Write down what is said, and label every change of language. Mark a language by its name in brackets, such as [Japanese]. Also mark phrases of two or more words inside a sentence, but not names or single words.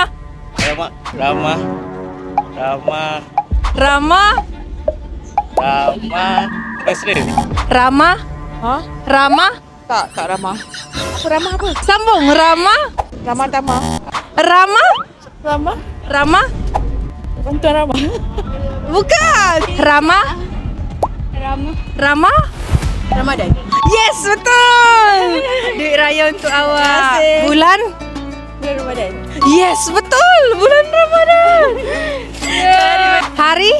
[Malay] Rama. Rama? Muslim. Rama? Hah? Rama? Tak Rama. Apa Rama apa? Sambung, Rama? Rama Tama. Rama? Rama? Rama? Bukan Rama. Bukan. Rama? Rama? Ramadan. Yes, betul. Duit raya untuk awak. kasih. Bulan? Bulan Ramadan. Yes, betul. Bulan Ramadan. Hari?